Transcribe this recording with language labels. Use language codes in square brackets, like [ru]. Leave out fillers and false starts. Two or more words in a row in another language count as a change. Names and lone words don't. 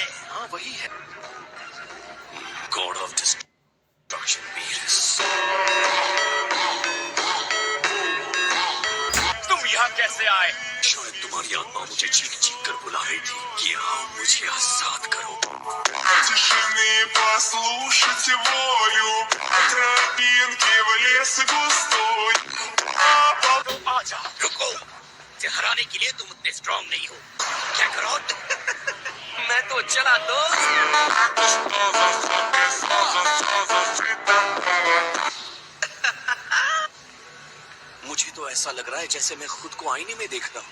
[hi] हाँ वही है। [en] God of Destruction वीरस। [hi] तुम यहाँ कैसे आए? शायद तुम्हारी आत्मा मुझे चीख चीख कर बुला रही थी कि हाँ मुझे आजाद करो। [ru] Тишины послушайте волю, тропинки в лес густой. [hi] आजा। रुको, मुझे हराने के लिए तुम उतने स्ट्रांग नहीं हो। क्या करो? मैं तो चला दोस्त। मुझे तो ऐसा लग रहा है जैसे मैं खुद को आईने में देख रहा हूँ।